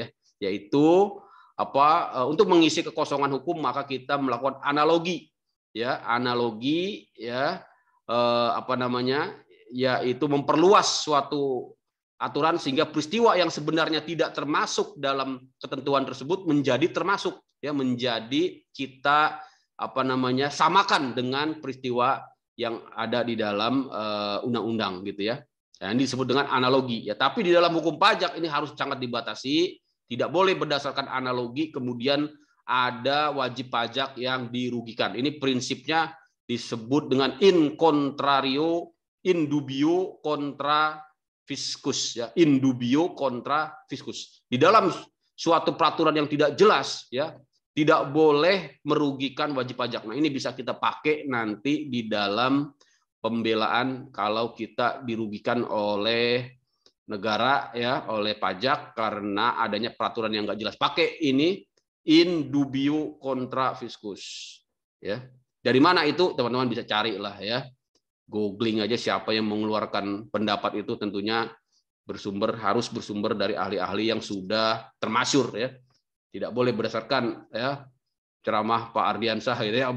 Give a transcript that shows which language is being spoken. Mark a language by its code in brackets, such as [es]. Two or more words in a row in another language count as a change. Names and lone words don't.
[id] Yaitu untuk mengisi kekosongan hukum maka kita melakukan analogi ya, yaitu memperluas suatu aturan sehingga peristiwa yang sebenarnya tidak termasuk dalam ketentuan tersebut menjadi termasuk ya, menjadi kita samakan dengan peristiwa yang ada di dalam undang-undang gitu ya. Nah, ini disebut dengan analogi ya. Tapi di dalam hukum pajak ini harus sangat dibatasi, tidak boleh berdasarkan analogi kemudian ada wajib pajak yang dirugikan. Ini prinsipnya disebut dengan [la] in contrario in dubio contra fiscus [id] ya, [la] in dubio contra fiscus. [id] Di dalam suatu peraturan yang tidak jelas ya, tidak boleh merugikan wajib pajak. Nah, ini bisa kita pakai nanti di dalam pembelaan kalau kita dirugikan oleh negara ya, oleh pajak karena adanya peraturan yang nggak jelas. Pakai ini [la] in dubio contra fiscus [id] ya. Dari mana itu teman-teman bisa cari lah ya. Googling aja siapa yang mengeluarkan pendapat itu, tentunya harus bersumber dari ahli-ahli yang sudah termasyhur ya. Tidak boleh berdasarkan ya ceramah Pak Ardiansah gitu ya.